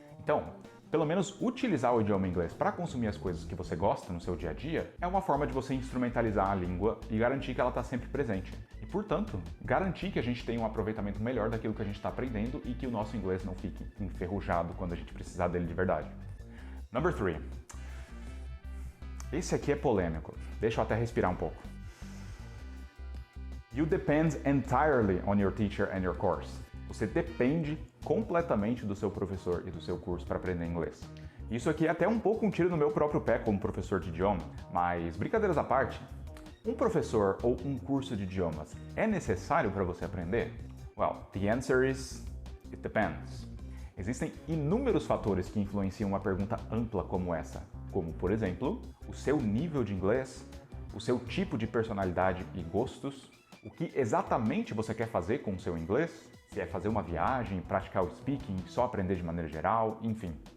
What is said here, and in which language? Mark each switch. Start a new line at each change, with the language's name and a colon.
Portuguese: Então, pelo menos utilizar o idioma inglês para consumir as coisas que você gosta no seu dia a dia é uma forma de você instrumentalizar a língua e garantir que ela está sempre presente. E, portanto, garantir que a gente tenha um aproveitamento melhor daquilo que a gente está aprendendo e que o nosso inglês não fique enferrujado quando a gente precisar dele de verdade.
English: Number 3.
Portuguese: Esse aqui é polêmico. Deixa eu até respirar um pouco.
English: You depend entirely on your teacher and your course.
Portuguese: Você depende completamente do seu professor e do seu curso para aprender inglês. Isso aqui é até um pouco um tiro no meu próprio pé como professor de idioma, mas brincadeiras à parte, um professor ou um curso de idiomas é necessário para você aprender?
English: Well, the answer is it depends.
Portuguese: Existem inúmeros fatores que influenciam uma pergunta ampla como essa, como, por exemplo, o seu nível de inglês, o seu tipo de personalidade e gostos, o que exatamente você quer fazer com o seu inglês, se é fazer uma viagem, praticar o speaking, só aprender de maneira geral, enfim.